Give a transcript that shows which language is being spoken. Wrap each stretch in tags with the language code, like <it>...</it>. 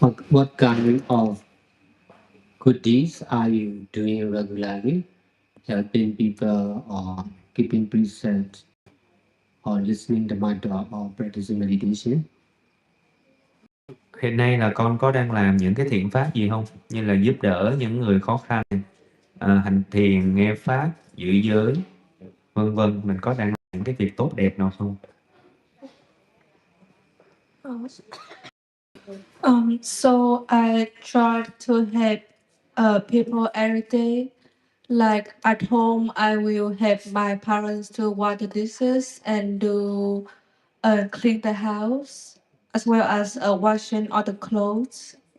<en>What kind of good deeds are you doing regularly? Helping people or keeping precepts or listening to mantra or practicing meditation?</en> <vi>Hiện nay là con có đang làm những cái thiện pháp gì không? Như là giúp đỡ những người khó khăn, hành thiền, nghe pháp, giữ giới, vân vân. Mình có đang làm những cái việc tốt đẹp nào không?</vi> <en>So I try to help people every day, Like at home, I will help my parents to wash the dishes and do clean the house, as well as washing all the clothes.</en>